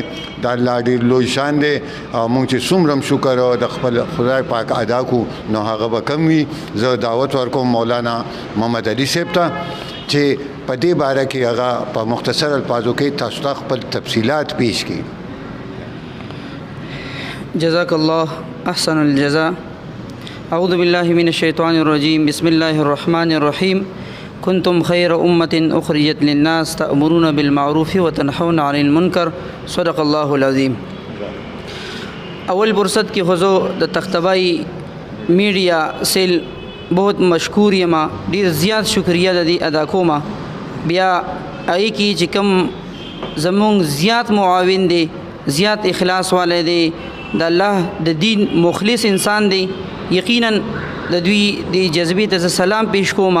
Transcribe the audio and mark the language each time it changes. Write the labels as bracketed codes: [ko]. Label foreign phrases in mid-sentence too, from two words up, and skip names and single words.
[ps] د الله ډېر لوی شان دی او موږ چې څومره شکر د خپل خدای پاک ادا کو نو هغه به کم وي. زه دعوت ورکوم مولانا محمد علي صاحب ته چې په دې باره کې هغه په مختصر الفاظو کې تاسو ته خپل تفصیلات پیش کړي. [ar] جزاک الله احسن الجزاء. اعوذ بالله من الشیطان الرجیم. بسم الله الرحمن الرحیم. کنتم خیر امت اخرجت للناس تأمرون بالمعروف وتنحون عن المنکر. صدق الله العظیم. [ps] اول فرصت کی خزو د تختبائی [en] media cell [ps] بہت مشکور یما، ډیر زیات شکریہ د دې ادا کوما. بیا ای کی چې کوم زمونږ زیات معاون دی، زیات اخلاص والے دی، د الله د دین مخلص انسان دی. یقینا د دوی د جذبې ته سلام پیش کوما.